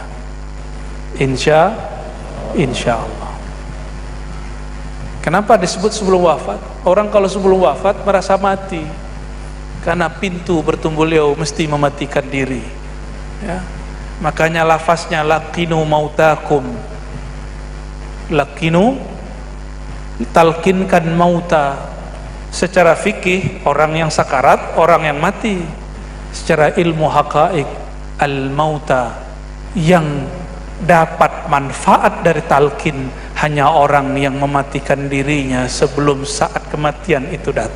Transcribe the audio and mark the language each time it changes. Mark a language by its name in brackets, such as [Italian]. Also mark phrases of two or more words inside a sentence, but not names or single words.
[Indonesian] Insya Allah. Kenapa disebut sebelum wafat? Orang kalau sebelum wafat merasa mati, karena pintu bertemu beliau mesti mematikan diri, ya. Makanya lafaznya [Arabic] لقنوا موتاكم, [Indonesian] laqinu, talkinkan mauta. Secara fikih orang yang sakarat, orang yang mati. Secara ilmu haqaik, al mauta, yang dapat manfaat dari talqin hanya orang yang mematikan dirinya sebelum saat kematian itu datang.